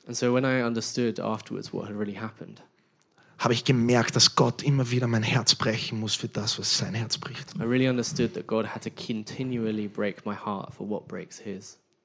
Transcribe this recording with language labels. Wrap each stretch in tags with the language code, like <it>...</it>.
<en>And so when I understood afterwards what had really happened,</en> <de>habe ich gemerkt, dass Gott immer wieder mein Herz brechen muss für das, was sein Herz bricht.</de> <en>I really understood that God had to continually break my heart for what breaks his.</en>